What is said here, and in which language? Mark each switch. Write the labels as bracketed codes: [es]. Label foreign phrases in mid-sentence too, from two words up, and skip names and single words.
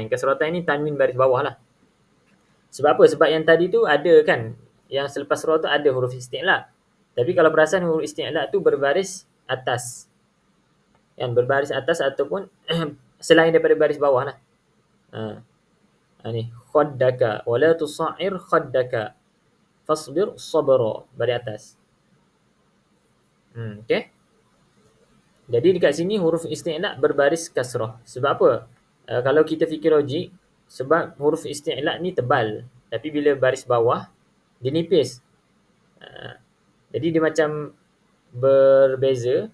[ms] Kasratain ni tanwin baris bawah lah. Sebab apa? Sebab yang tadi tu ada kan, yang selepas ra tu ada huruf isti'la. Tapi kalau perasan huruf isti'la tu berbaris atas. Kan, berbaris atas ataupun selain daripada baris bawah lah. [ar] Ni خدك ولا تصعر خدك فاصبر صبرا, [ms] baris atas. Okey. Jadi dekat sini huruf isti'la berbaris kasrah. Sebab apa? Kalau kita fikir logik, sebab huruf isti'la ni tebal, tapi bila baris bawah dia nipis. Jadi dia macam berbeza.